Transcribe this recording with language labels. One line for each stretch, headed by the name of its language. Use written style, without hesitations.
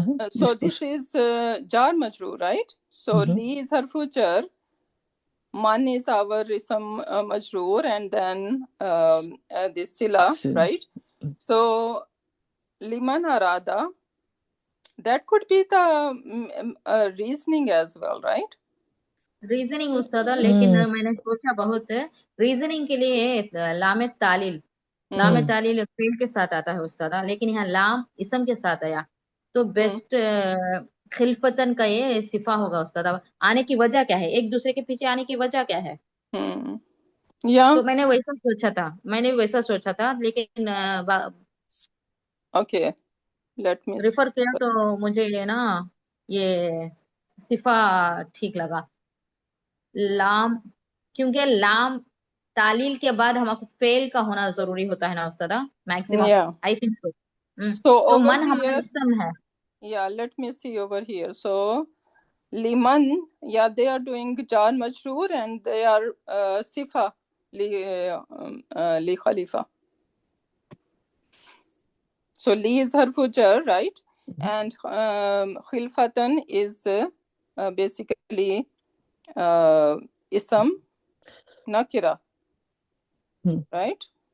English: So this is jar majroor, right? So li is harfu jar, man is our ism majroor, and then this sila, right? So liman arada, that could be the reasoning as well, right?
Hindi: Reasoning उस्तादा, लेकिन मैंने सोचा बहुत है reasoning के लिए लाम तालील fail के साथ आता है उस्तादा, लेकिन यहाँ लाम इसम के साथ आया तो बेस्ट खिलफतन का ये सिफा होगा उस्तादा। आने की वजह क्या है, एक दूसरे के पीछे आने की वजह क्या है? तो मैंने वैसा सोचा था लेकिन
English: okay let me
Hindi: रेफर किया तो मुझे ये ना ये सिफा ठीक लगा। लाम, क्योंकि लाम तालील के बाद हमको फेल का होना जरूरी होता है ना उस्तादा,
English: Maximum I think so.
Hindi: तो मन हमारा इसम है।
English: Yeah, let me see over here. So liman, yeah, they are doing jar majroor and they are sifa li khalifa. So li is harfu jar, right? And khilfatan is basically ism nakira, right?